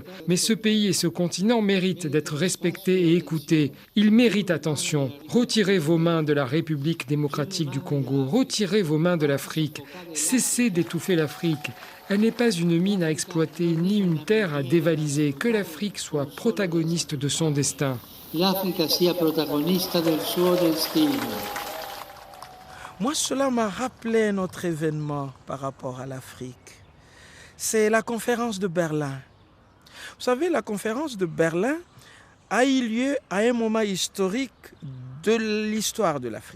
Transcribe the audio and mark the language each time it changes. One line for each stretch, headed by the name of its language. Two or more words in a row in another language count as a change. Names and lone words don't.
French: Mais ce pays et ce continent méritent d'être respectés et écoutés. Ils méritent attention. Retirez vos mains de la République démocratique du Congo. Retirez vos mains de l'Afrique. Cessez d'étouffer l'Afrique. Elle n'est pas une mine à exploiter, ni une terre à dévaliser. Que l'Afrique soit protagoniste de son destin.
Italian: L'Africa sia protagonista del suo destino.
French: Moi, cela m'a rappelé un autre événement par rapport à l'Afrique. C'est la conférence de Berlin. Vous savez, la conférence de Berlin a eu lieu à un moment historique de l'histoire de l'Afrique.